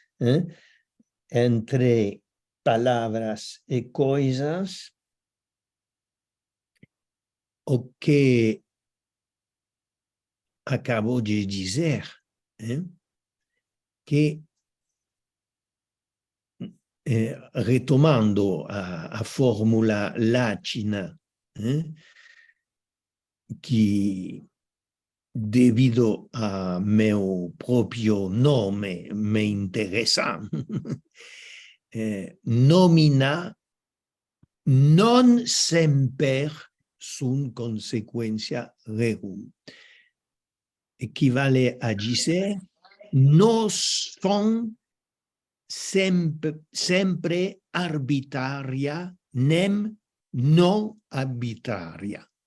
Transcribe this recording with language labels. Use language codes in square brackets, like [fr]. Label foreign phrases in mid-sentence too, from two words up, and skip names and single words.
[pt] entre palavras e coisas, o que acabou de dizer, que retomando a fórmula latina, que devido a meu próprio nome me interessa, [la] nomina non semper sunt consequência rerum. [pt] Equivale a dizer, não são sempre arbitrária, nem não arbitrária.